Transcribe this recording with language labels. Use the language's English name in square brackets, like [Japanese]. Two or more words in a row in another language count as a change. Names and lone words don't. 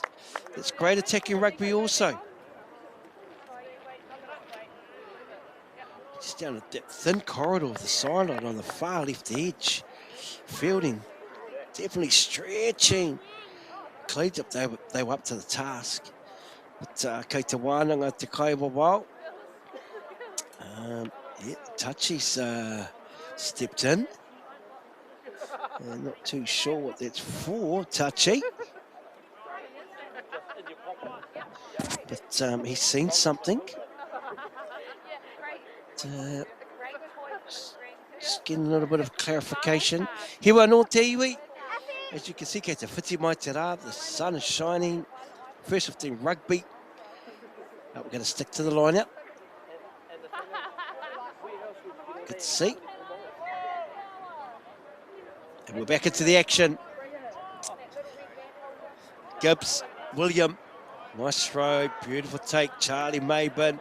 [English] That's great attacking rugby also. Just down that thin corridor of the sideline on the far left edge. Feilding, definitely stretching. Collegiate, they were up to the task. But [Māori] kei te wānanga te kai wawao. [English] Yeah, Touchy's stepped in. Not too sure what that's for, Touchy. But he's seen something. Just getting a little bit of clarification. [Māori] Hewa no te iwi. [English] As you can see, [Māori] kei te whiti mai te rā, [English] the sun is shining. First 15 rugby. We're going to stick to the lineup. Good to see. And we're back into the action. Gibbs, William, nice throw, beautiful take, Charlie Maben.